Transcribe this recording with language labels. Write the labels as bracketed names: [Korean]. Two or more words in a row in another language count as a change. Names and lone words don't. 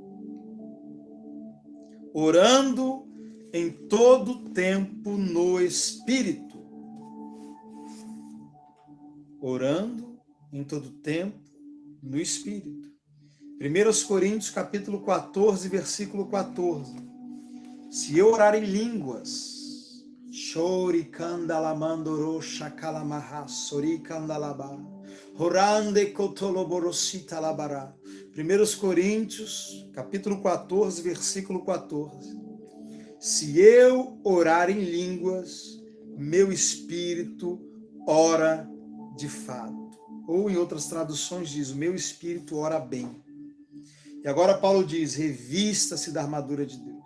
[Portuguese] Orando em todo tempo no Espírito. Orando em todo tempo no Espírito. 1 Coríntios capítulo 14, versículo 14. Se eu orar em línguas, chori candalamandoro shakalamaha sori candalaba, horande kotoloborosita labara. 1 Coríntios capítulo 14, versículo 14. Se eu orar em línguas, meu espírito ora de fato. Ou em outras traduções diz, o meu espírito ora bem. E agora Paulo diz, revista-se da armadura de Deus.